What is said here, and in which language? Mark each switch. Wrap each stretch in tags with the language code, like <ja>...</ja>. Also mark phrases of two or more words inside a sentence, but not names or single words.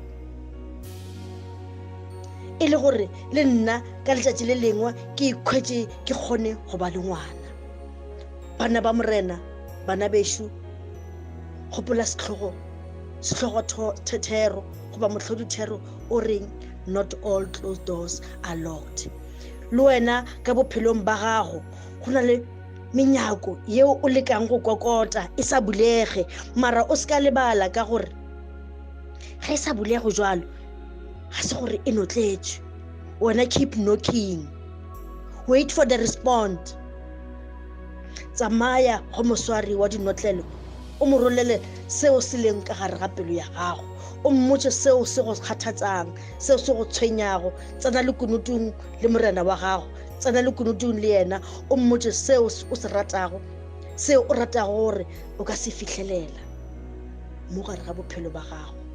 <nso>E le gore le nna ka letšatši le lengwe ke ikhwetše ke kgone go ba le ngwana. Bana ba morena, bana bešo, gopola setlhogo thero goba mohlodi thero o reng,</nso> <en>not all closed doors are locked.</en> <nso>Le wena ka bophelong ba gago go na le menyako yeo o lekang go kokota e sa bulege, mara o ska lebala ka gore ga e sa bulego jwalo ga se gore e notletše. Wena</nso> <en>keep knocking, wait for the response.</en> <nso>Tsamaya go moswari wa dinotlelo, o mo rolele seo se leng ka gare ga pelo ya gago, o mmotše seo se go kgathatsang, seo se go tshwenyago. Tsena le kunutong le morena wa gago, tsena le kunutong le yena, o mmotše seo o se ratago, seo o ratago gore o ka se fitlhelela mo gare ga bophelo ba gago.</nso>